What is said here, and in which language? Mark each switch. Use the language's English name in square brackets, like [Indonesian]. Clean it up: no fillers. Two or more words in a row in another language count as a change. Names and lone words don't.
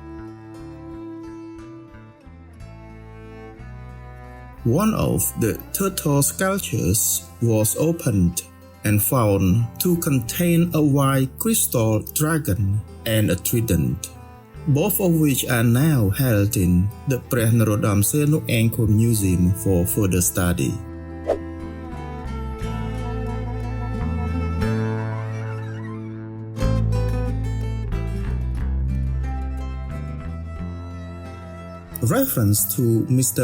[English] One of the turtle sculptures was opened and found to contain a white crystal dragon and a trident, both of which are now held in the ព្រះនរោត្តមសីហនុ Angkor Museum for further study. Reference to Mr.